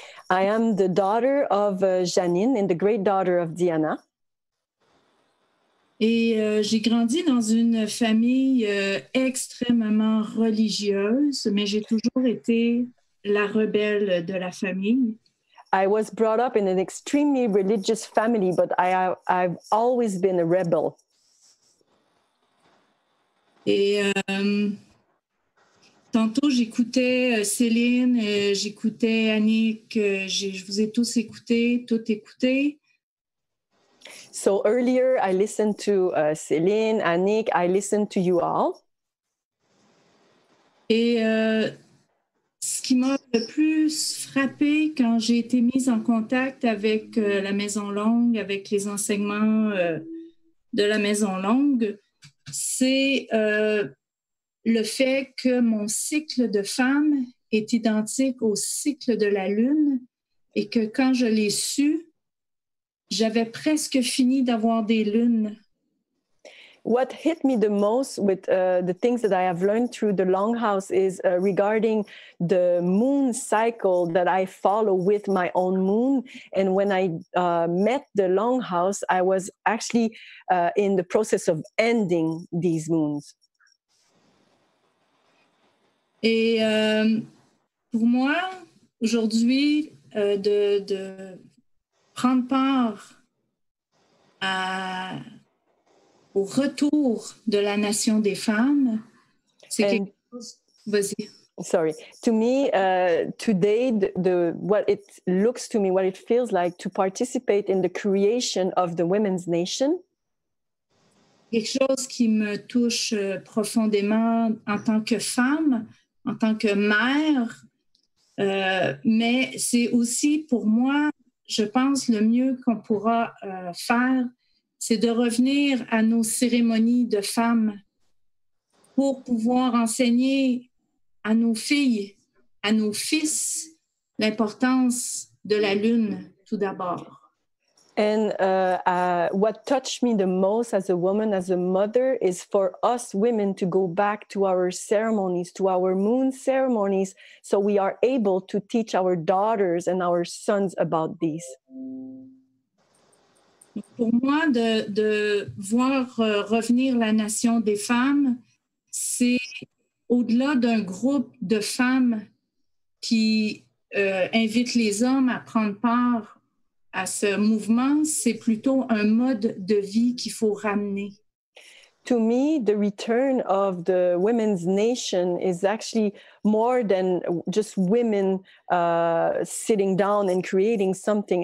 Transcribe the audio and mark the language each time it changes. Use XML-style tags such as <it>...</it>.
<en>I am the daughter of Janine and the great daughter of Diana.</en> <fr>Et j'ai grandi dans une famille extrêmement religieuse, mais j'ai toujours été la rebelle de la famille.</fr> <en>I was brought up in an extremely religious family, but I've always been a rebel.</en> <fr>Et tantôt, j'écoutais Céline, j'écoutais Annick, je vous ai tous écoutés, toutes écoutées.</fr> <en>So earlier, I listened to Céline, Annick, I listened to you all.</en> <fr>Et ce qui m'a le plus frappé quand j'ai été mise en contact avec la maison longue, avec les enseignements de la maison longue, c'est le fait que mon cycle de femme est identique au cycle de la lune et que quand je l'ai su, j'avais presque fini d'avoir des lunes.</fr> <en>What hit me the most with the things that I have learned through the Longhouse is regarding the moon cycle that I follow with my own moon. And when I met the Longhouse, I was actually in the process of ending these moons.</en> <fr>Et pour moi, aujourd'hui, de prendre part au retour de la nation des femmes, c'est quelque chose... Vas-y.</fr> <en>Sorry. To me, today, what it looks to me, what it feels like to participate in the creation of the women's nation.</en> <fr>Quelque chose qui me touche profondément en tant que femme, en tant que mère, mais c'est aussi pour moi, je pense, le mieux qu'on pourra faire, c'est de revenir à nos cérémonies de femmes pour pouvoir enseigner à nos filles, à nos fils, l'importance de la lune, tout d'abord.</fr> <en>And what touched me the most as a woman, as a mother, is for us women to go back to our ceremonies, to our moon ceremonies, so we are able to teach our daughters and our sons about these.</en> <fr>Pour moi, de voir revenir la nation des femmes, c'est au-delà d'un groupe de femmes qui invitent les hommes à prendre part à ce mouvement, c'est plutôt un mode de vie qu'il faut ramener.</fr> <en>To me, the return of the women's nation is actually more than just women sitting down and creating something.</en>